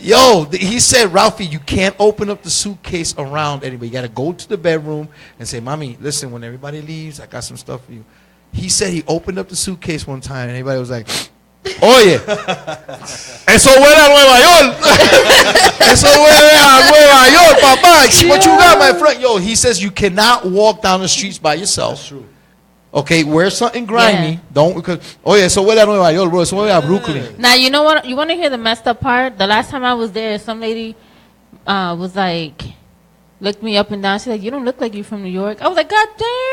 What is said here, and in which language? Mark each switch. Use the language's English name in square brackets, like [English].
[English] Yo, he said, Ralphie, you can't open up the suitcase around anybody. You got to go to the bedroom and say, Mommy, listen, when everybody leaves, I got some stuff for you. He said he opened up the suitcase one time and everybody was like, [Spanish] oye, eso huele a Nueva York. Eso huele a Nueva York, papá. [English] What you got, my friend? Yo, he says you cannot walk down the streets by yourself. That's true. Okay, wear something grimy. Yeah. Don't, because, [Spanish] oye, eso huele a Nueva York, bro. Eso huele a Brooklyn. [English] Now, you know what? You want to hear the messed up part? The last time I was there, some lady was like, looked me up and down. She's like, you don't look like you from New York. I was like, God damn.